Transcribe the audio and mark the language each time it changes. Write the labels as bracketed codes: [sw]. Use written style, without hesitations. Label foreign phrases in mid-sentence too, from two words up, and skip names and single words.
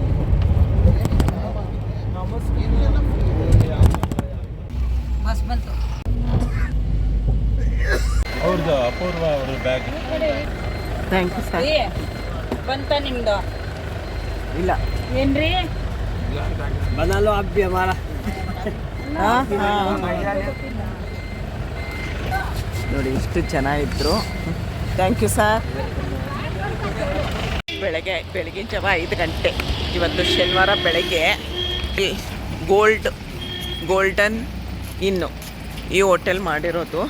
[hi] बस बंद [kn] ಅವ್ರದ್ದು ಅಪೂರ್ವ ಅವ್ರ ಬ್ಯಾಗ್. [en] thank you sir. [kn] ಬಂತ ನಿಮ್ದು ಇಲ್ಲ ಏನ್ರಿ [hi] बना लो आप भी हमारा। [kn] ನೋಡಿ ಇಷ್ಟು ಜನ ಇದ್ದರು. [en] thank you sir. [kn] ಬೆಳಗಿನ ಜಾವ 5 ಗಂಟೆ. ಇವತ್ತು ಶನಿವಾರ ಬೆಳಗ್ಗೆ ಗೋಲ್ಡನ್ ಇನ್ನು ಈ ಹೋಟೆಲ್ ಮಾಡಿರೋದು.